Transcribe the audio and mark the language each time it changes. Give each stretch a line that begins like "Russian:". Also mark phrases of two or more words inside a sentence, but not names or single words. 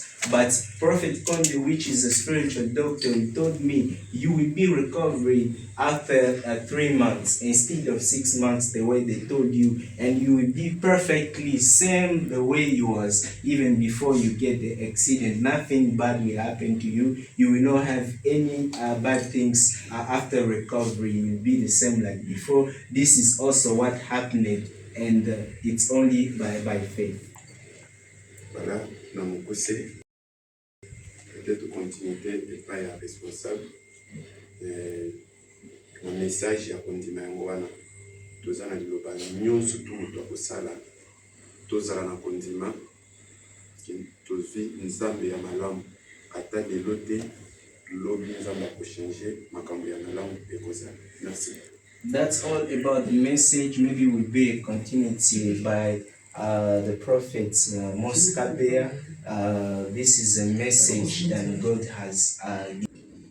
English: But Prophet Konde, which is a spiritual doctor, he told me you will be recovering after 3 months instead of 6 months, the way they told you, and you will be perfectly same the way you was even before you get the accident. Nothing bad will happen to you. You will not have any bad things after recovery. You will be the same like before. This is also what happened, and it's only by faith.
Lingala: Voilà, na mokuse
French: peut-être continuité
Lingala: epai ya responsable na message ya kondima yango wana toza na liloba nyonso tu moto akosala tozala na kondima tozwi nzambe ya malamu ata lelo te lobi nzambe akochange makambo ya malamu ekozala. Merci.
English: That's all about the message. Maybe will be a continuity by the prophet Moscabea. This is a message that God has